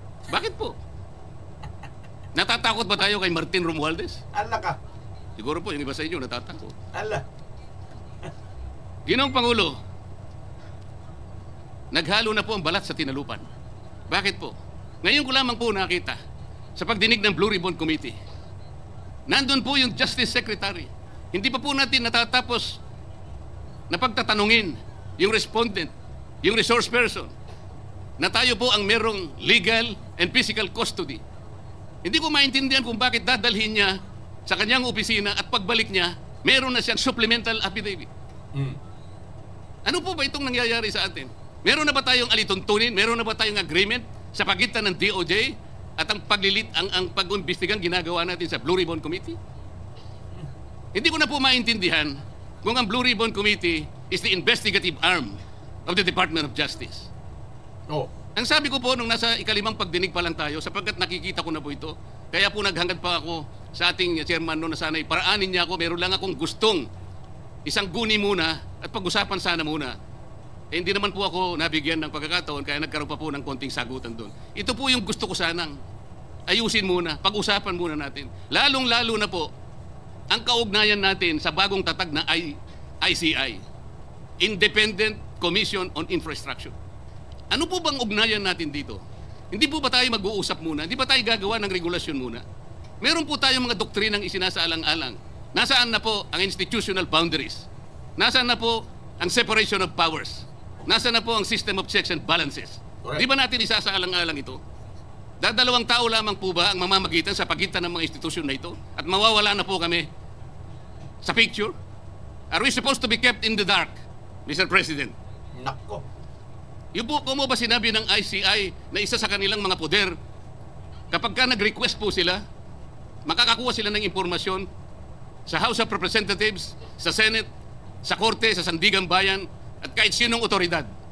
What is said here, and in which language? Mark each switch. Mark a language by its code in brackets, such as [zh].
[tl] Bakit po? Natatakot ba tayo kay Martin Romualdez? Ala ka. Siguro po yung iba sa inyo natatakot. Ala. Ginoong Pangulo, naghalo na po ang balat sa tinalupan. Bakit po? Ngayon ko lamang po nakita sa pagdinig ng Blue Ribbon Committee. Nandun po yung Justice Secretary. Hindi pa po natin natatapos na pagtatanungin yung respondent, yung resource person, na tayo po ang merong [en] legal and physical custody. [tl] Hindi ko maintindihan kung bakit dadalhin niya sa kanyang opisina at pagbalik niya, meron na siyang supplemental affidavit. Ano po ba itong nangyayari sa atin? Meron na ba tayong alituntunin? Meron na ba tayong agreement sa pagitan ng DOJ at ang ang pag-imbestigang ginagawa natin sa Blue Ribbon Committee? Hindi ko na po maintindihan kung ang Blue Ribbon Committee [en] is the investigative arm of the Department of Justice. Oh. [tl] Ang sabi ko po nung nasa ikalimang pagdinig pa lang tayo, sapagkat nakikita ko na po ito, kaya po naghangad pa ako sa ating chairman noon na sana'y paraanin niya ako, meron lang akong gustong isang guni muna at pag-usapan sana muna. Eh, hindi naman po ako nabigyan ng pagkakataon kaya nagkaroon pa po ng konting sagutan doon. Ito po yung gusto ko sanang ayusin muna, pag-usapan muna natin. Lalong-lalo na po ang kaugnayan natin sa bagong tatag na ICI, Independent Commission on Infrastructure. Ano po bang ugnayan natin dito? Hindi po ba tayo mag-uusap muna? Hindi ba tayo gagawa ng regulasyon muna? Meron po tayong mga doktrinang isinasaalang-alang. Nasaan na po ang institutional boundaries? Nasaan na po ang [en] separation of powers? [tl] Nasaan na po ang [en] system of checks and balances? Correct. [tl] Di ba natin isasaalang-alang ito? Dadalawang tao lamang po ba ang mamamagitan sa pagitan ng mga institusyon na ito? At mawawala na po kami sa picture? [en] Are we supposed to be kept in the dark, Mr. President? [tl] Nako. Yung po, kung mo ba sinabi ng ICI na isa sa kanilang mga poder, kapag ka nag-request po sila, makakakuha sila ng impormasyon sa House of Representatives, sa Senate, sa Korte, sa Sandigang Bayan, at kahit sinong otoridad.